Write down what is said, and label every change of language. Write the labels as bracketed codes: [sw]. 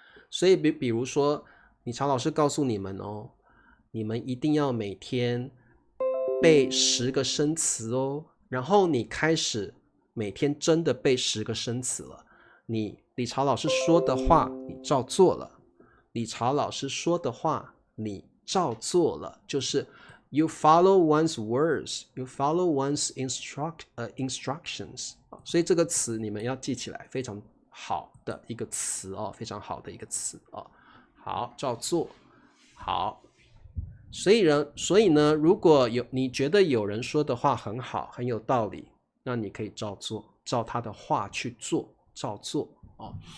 [zh] 所以比如说，李朝老师告诉你们哦，你们一定要每天背10个生词哦，然后你开始每天真的背10个生词了。李朝老师说的话，你照做了。李朝老师说的话，你照做了，就是 [en] you follow one's words, you follow one's instructions。 [zh] 所以这个词你们要记起来，非常好的一个词哦，非常好的一个词哦。好，照做。好，所以呢，如果你觉得有人说的话很好，很有道理，那你可以照做，照他的话去做，照做哦。